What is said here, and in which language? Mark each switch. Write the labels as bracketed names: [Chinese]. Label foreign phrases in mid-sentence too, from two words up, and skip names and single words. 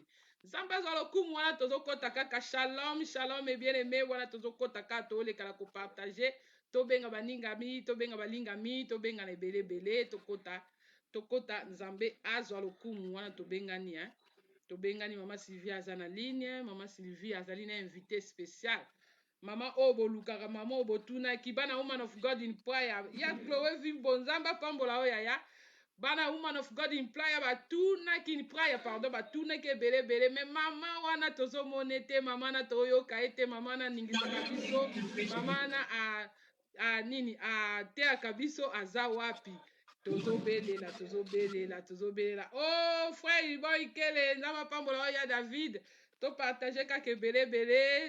[Lingala] Nzambe azwa lokumu wana tozokota kaka [Hebrew] shalom shalom [Lingala] bien-aimé wana tozokota kaka toleka na kopartage tobenga baningami tobenga balingami tobenga na ebelebele tokota Nzambe azwa lokumu wana tobengani tobengani. Mama Sylvie aza na ligne, mama Sylvie azali na invité spécial, mama oyo bolukaka, mama oyo botunaki bana [English] woman of God in prayer [Lingala] ya Chloé Vimbo. Nzambe apambola oyo yaya bana [English] woman of God in prayer [Lingala] batunaki [English] in prayer [Lingala] pardon batunaki ebelebele, me mama wana tozomona te, mama na toyoka ete, mama na ningisaka biso, mama na nini ateaka biso aza wapi? Tozobelela oh frère boy kele Nzambe apambola oyo ya David topartage kaka ebelebele.